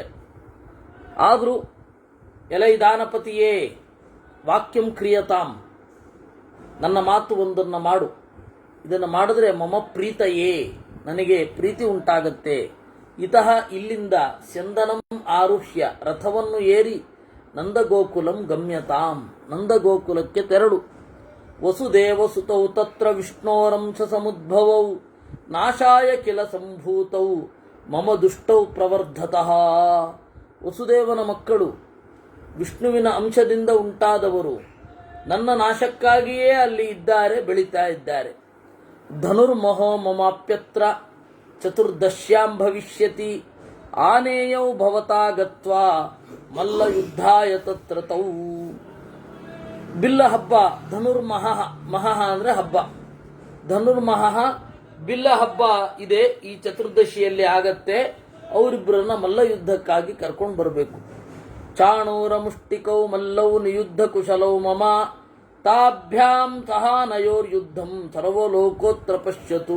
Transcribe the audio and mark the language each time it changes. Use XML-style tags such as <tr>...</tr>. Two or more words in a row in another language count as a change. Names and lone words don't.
<kn>ಆದರೂ ಎಲೈ ದಾನಪತಿಯೇ</kn> <sa>ವಾಕ್ಯಂ ಕ್ರಿಯತಾಂ,</sa> <kn>ನನ್ನ ಮಾತು ಒಂದನ್ನು ಮಾಡು, ಇದನ್ನು ಮಾಡಿದ್ರೆ</kn> <sa>ಮಮ ಪ್ರೀತಯೇ</sa> <kn>ನನಗೆ ಪ್ರೀತಿ ಉಂಟಾಗತ್ತೆ. ಇತಃ ಇಲ್ಲಿಂದ</kn> <sa>ಸ್ಯಂದನಂ ಆರುಹ್ಯ</sa> <kn>ರಥವನ್ನು ಏರಿ</kn> <sa>ನಂದಗೋಕುಲಂ ಗಮ್ಯತಾಂ</sa> <kn>ನಂದಗೋಕುಲಕ್ಕೆ ತೆರಳು.</kn> <sa>ವಸುದೇವ ಸುತೌ ತತ್ರ ವಿಷ್ಣೋರಂಶ ಸಮುದ್ಭವೌ ನಾಶಾಯ ಕಿಲ ಸಂಭೂತೌ ಮಮ ದುಷ್ಟೌ ಪ್ರವರ್ಧತಃ.</sa> <kn>ವಸುದೇವನ ಮಕ್ಕಳು ವಿಷ್ಣುವಿನ ಅಂಶದಿಂದ ಉಂಟಾದವರು ನನ್ನ ನಾಶಕ್ಕಾಗಿಯೇ ಅಲ್ಲಿ ಇದ್ದಾರೆ, ಬೆಳೀತಾ ಇದ್ದಾರೆ.</kn> <sa>ಧನುರ್ಮಹೋ ಮಮಾಪ್ಯತ್ರ ಚತುರ್ದಶ್ಯಾಂ ಭವಿಷ್ಯತಿ ಆನೇಯೌ ಭವತಾ ಗತ್ವಾ ಮಲ್ಲ ಯುದ್ಧಾಯ ತತ್ರ ತೌ.</sa> <kn>ಬಿಲ್ಲ ಹಬ್ಬ ಧನುರ್ಮಹಃ, ಮಹಃ ಅಂದರೆ ಹಬ್ಬ, ಧನುರ್ಮಹಃ ಬಿಲ್ಲ ಹಬ್ಬ ಇದೆ, ಈ ಚತುರ್ದಶಿಯಲ್ಲಿ ಆಗತ್ತೆ. ಅವರಿಬ್ಬರನ್ನ ಮಲ್ಲ ಯುದ್ಧಕ್ಕಾಗಿ ಕರ್ಕೊಂಡು ಬರಬೇಕು.</kn> <sa>ಚಾಣೂರ ಮುಷ್ಟಿಕೌ ಮಲ್ಲೌ ನಿಯುದ್ಧ ಕುಶಲೌ ಮಮ ತಾಭ್ಯಾಂ ಸಹಾನಯೋರ್ ಯುದ್ಧಂ ಸರ್ವಲೋಕೋತ್ರ ಪಶ್ಯತು.</sa>